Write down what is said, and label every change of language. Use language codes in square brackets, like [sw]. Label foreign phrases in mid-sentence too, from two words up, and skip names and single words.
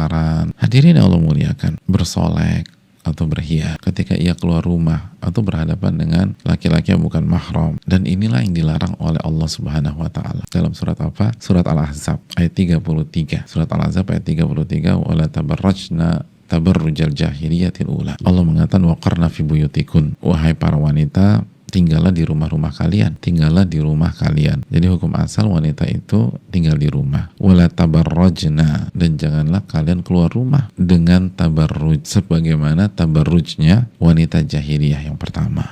[id] Hadirin yang Allah muliakan, bersolek, atau berhias, ketika ia keluar rumah atau berhadapan dengan laki-laki yang bukan mahram. Dan inilah yang dilarang oleh Allah [ar] سبحانه وتعالى. [id] Dalam surat apa? Surat Al-Ahzab ayat 33. Surat Al-Ahzab ayat 33, [ar] ولا تبرجن تبرج الجاهلية الأولى. [id] Allah mengatakan [ar] وقرن في بيوتكن, [id] wahai para wanita, tinggallah di rumah-rumah kalian, tinggallah di rumah kalian. Jadi hukum asal wanita itu tinggal di rumah. [ar] ولا تبرجن, [id] dan janganlah kalian keluar rumah dengan tabarruj sebagaimana tabarrujnya wanita jahiliyah yang pertama.